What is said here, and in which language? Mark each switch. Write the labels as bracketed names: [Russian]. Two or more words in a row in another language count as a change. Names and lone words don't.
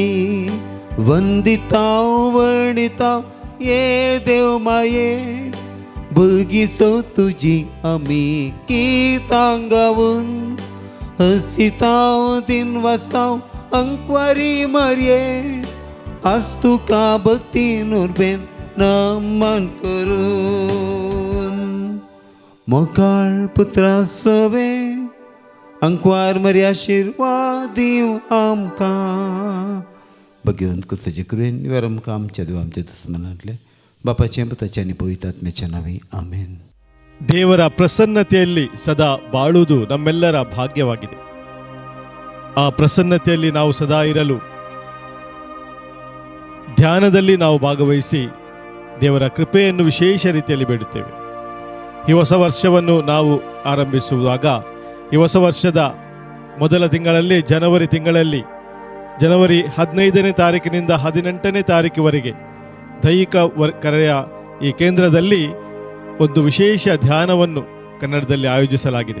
[Konkani] वंदितां वर्णितां ये देव माये भगिस तुजी आमी गीतां गावन हसितां दिनवासां अंकवारी मर्ये आज तुका भक्तीन उर्बेन नमन करून. मोगाळ पुत्रा सवे अंकवार मरी आशिर्वाद दिव आमकां. भगवंत कुसाचे करून निवार आमकां आमच्या देव आमच्या दुस्मनांतले बापाचे पुताचे आनी पवित्र आत्म्याच्या नांवी आमेन. [Kannada] ದೇವರ ಪ್ರಸನ್ನತೆಯಲ್ಲಿ ಸದಾ ಬಾಳುವುದು ನಮ್ಮೆಲ್ಲರ ಭಾಗ್ಯವಾಗಿದೆ. ಆ ಪ್ರಸನ್ನತೆಯಲ್ಲಿ ನಾವು ಸದಾ ಇರಲು ಧ್ಯಾನದಲ್ಲಿ ನಾವು ಭಾಗವಹಿಸಿ ದೇವರ ಕೃಪೆಯನ್ನು ವಿಶೇಷ ರೀತಿಯಲ್ಲಿ ಬೇಡುತ್ತೇವೆ. ಈ ಹೊಸ ವರ್ಷವನ್ನು ನಾವು ಆರಂಭಿಸುವಾಗ ಈ ಹೊಸ ವರ್ಷದ ಮೊದಲ ತಿಂಗಳಲ್ಲಿ ಜನವರಿ 15ನೇ ತಾರೀಕಿನಿಂದ 18ನೇ ತಾರೀಕಿವರೆಗೆ ದೈಹಿಕ ಕರೆಯ ಈ ಕೇಂದ್ರದಲ್ಲಿ ಒಂದು ವಿಶೇಷ ಧ್ಯಾನವನ್ನು ಕನ್ನಡದಲ್ಲಿ ಆಯೋಜಿಸಲಾಗಿದೆ.